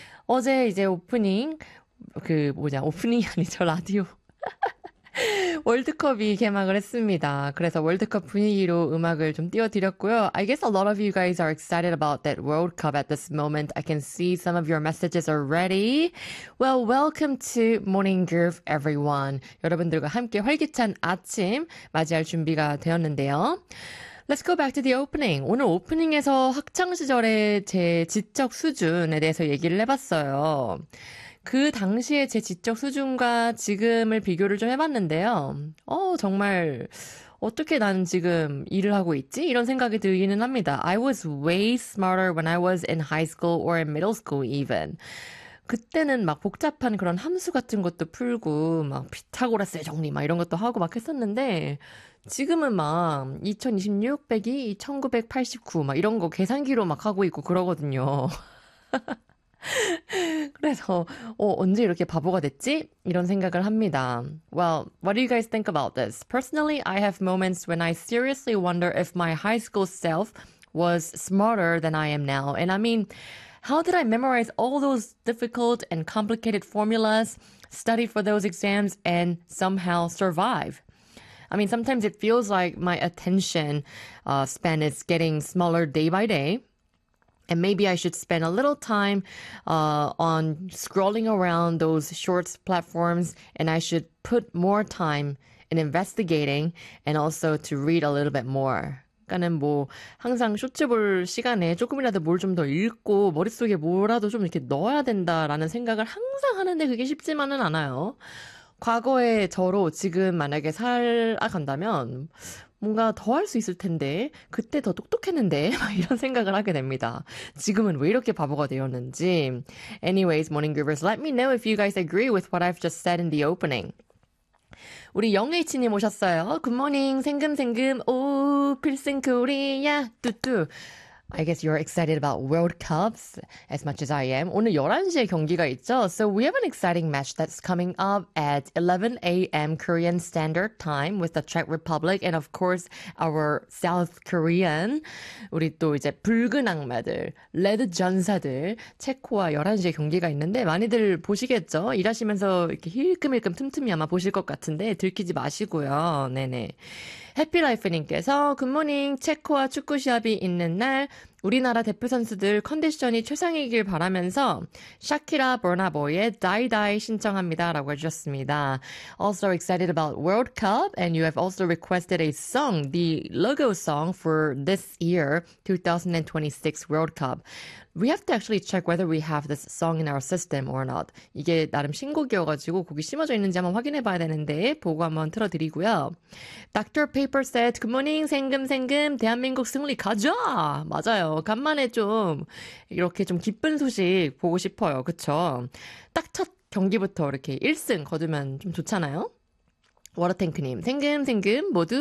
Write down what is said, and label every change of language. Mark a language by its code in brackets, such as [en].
[ko] 어제 이제 오프닝, 그 뭐냐, 오프닝이 아니죠, 라디오. 월드컵이 개막을 했습니다. 그래서 월드컵 분위기로 음악을 좀 띄워드렸고요. [en] I guess a lot of you guys are excited about that World Cup at this moment. I can see some of your messages already. Well, welcome to Morning Groove, everyone. [ko] 여러분들과 함께 활기찬 아침 맞이할 준비가 되었는데요. [en] Let's go back to the opening. [ko] 오늘 오프닝에서 학창시절의 제 지적 수준에 대해서 얘기를 해봤어요. 그 당시에 제 지적 수준과 지금을 비교를 좀 해봤는데요. 정말 어떻게 난 지금 일을 하고 있지? 이런 생각이 들기는 합니다. [en] I was way smarter when I was in high school or in middle school even. [ko] 그때는 막 복잡한 그런 함수 같은 것도 풀고 막 피타고라스의 정리 막 이런 것도 하고 막 했었는데 지금은 막 2026 빼기 1989 막 이런 거 계산기로 막 하고 있고 그러거든요. 그래서 언제 이렇게 바보가 됐지? 이런 생각을 합니다. [en] Well, what do you guys think about this? Personally, I have moments when I seriously wonder if my high school self was smarter than I am now. And I mean, how did I memorize all those difficult and complicated formulas, study for those exams, and somehow survive? I mean, sometimes it feels like my attention span is getting smaller day by day. And maybe I should spend a little time on scrolling around those shorts platforms and I should put more time in investigating and also to read a little bit more. [ko] 그러니까는 뭐 항상 쇼츠 볼 시간에 조금이라도 뭘 좀 더 읽고 머릿속에 뭐라도 좀 이렇게 넣어야 된다라는 생각을 항상 하는데 그게 쉽지만은 않아요. 과거의 저로 지금 만약에 살아간다면 뭔가 더 할 수 있을 텐데 그때 더 똑똑했는데 막 이런 생각을 하게 됩니다. 지금은 왜 이렇게 바보가 되었는지. [en] Anyways, Morning Groovers, let me know if you guys agree with what I've just said in the opening. [ko] 우리 영H님 오셨어요. [en] Good morning, [ko] 생금생금, 오, 필승 코리아, 뚜뚜. [en] I guess you're excited about World Cups as much as I am. [ko] 오늘 11시에 경기가 있죠. [en] So we have an exciting match that's coming up at 11 a.m. Korean Standard Time with the Czech Republic and of course our South Korean. [ko] 우리 또 이제 붉은 악마들, 레드 전사들, 체코와 11시에 경기가 있는데 많이들 보시겠죠? 일하시면서 이렇게 힐끔힐끔 틈틈이 아마 보실 것 같은데 들키지 마시고요. 네네. 해피라이프님께서 굿모닝 체코와 축구 시합이 있는 날 우리나라 대표 선수들 컨디션이 최상이길 바라면서 샤키라 버나보이의 다이다이 신청합니다 라고 해주셨습니다. [en] Also excited about World Cup and you have also requested a song, the logo song for this year 2026 World Cup. We have to actually check whether we have this song in our system or not. [ko] 이게 나름 신곡이어가지고 곡이 심어져 있는지 한번 확인해봐야 되는데 보고 한번 틀어드리고요. [en] Dr. Paper said, Good morning, [ko] 생금생금, 대한민국 승리 가자! 맞아요. 간만에 좀 이렇게 좀 기쁜 소식 보고 싶어요. 그쵸? 딱 첫 경기부터 이렇게 1승 거두면 좀 좋잖아요? 워터탱크님, 생금생금 모두